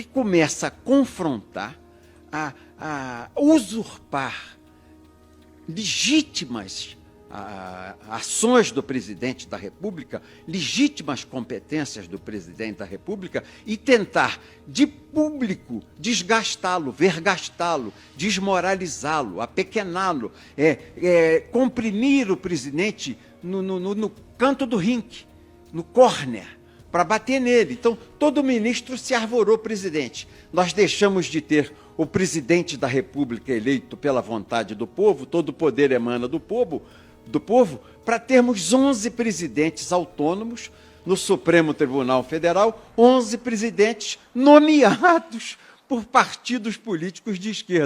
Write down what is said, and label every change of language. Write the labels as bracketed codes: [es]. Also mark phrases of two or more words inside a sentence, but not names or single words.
[pt] começa a confrontar, a usurpar legítimas ações do presidente da República, legítimas competências do presidente da República, e tentar, de público, desgastá-lo, vergastá-lo, desmoralizá-lo, apequená-lo, comprimir o presidente no canto do ringue, no córner, para bater nele. Então, todo ministro se arvorou presidente. Nós deixamos de ter o presidente da República eleito pela vontade do povo, todo o poder emana do povo, para termos 11 presidentes autônomos no Supremo Tribunal Federal, 11 presidentes nomeados por partidos políticos de esquerda.